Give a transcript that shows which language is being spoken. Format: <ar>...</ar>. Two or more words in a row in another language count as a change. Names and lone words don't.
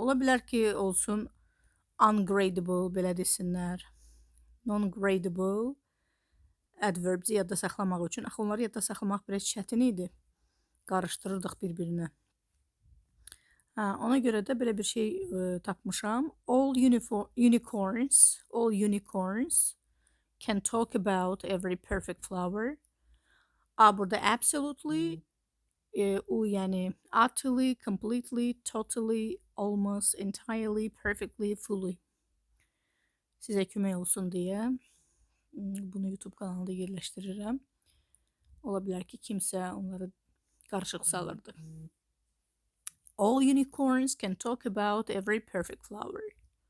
<az>Ola bilər ki, olsun ungradable belə desinlər.</az> <en>Non-gradable adverbs</en> <az>yadda saxlamaq üçün. Axı onları yadda saxlamaq biraz çətin idi. Qarışdırırdıq bir-birinə. Ona görə də belə bir şey tapmışam.</az> <en>All unicorns can talk about every perfect flower.</en> <az>Burada absolutely, u yəni</az> <en>utterly, completely, totally, almost, entirely, perfectly, fully.</en> <az>Sizə kömək olsun deyə bunu YouTube kanalında yerləşdirirəm. Ola bilər ki, kimsə onları qarışıq salırdı.</az> <en>All unicorns can talk about every perfect flower.</en>